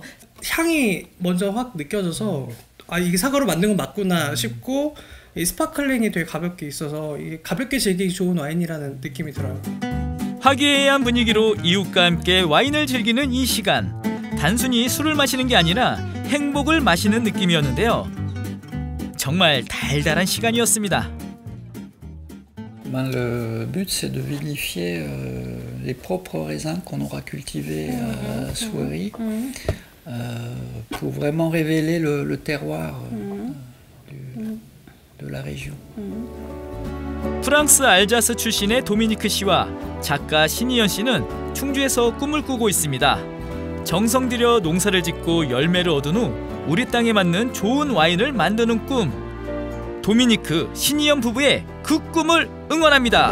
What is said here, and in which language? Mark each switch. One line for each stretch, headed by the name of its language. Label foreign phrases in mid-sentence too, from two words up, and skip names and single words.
Korean: 향이 먼저 확 느껴져서 이게 사과로 만든 건 맞구나 싶고, 이 스파클링이 되게 가볍게 있어서 이게 가볍게 즐기기 좋은 와인이라는 느낌이 들어요. 화기애애한 분위기로 이웃과 함께 와인을 즐기는 이 시간. 단순히 술을 마시는 게 아니라 행복을 마시는 느낌이었는데요. 정말 달달한 시간이었습니다.
French: Ben, le but, c'est de vinifier les propres raisins qu'on aura cultivés à Souery pour vraiment révéler le terroir de la région.
Korean: 프랑스 알자스 출신의 도미니크 씨와 작가 신희연 씨는 충주에서 꿈을 꾸고 있습니다. 정성 들여 농사를 짓고 열매를 얻은 후 우리 땅에 맞는 좋은 와인을 만드는 꿈. 도미니크, 신희연 부부의 그 꿈을 응원합니다.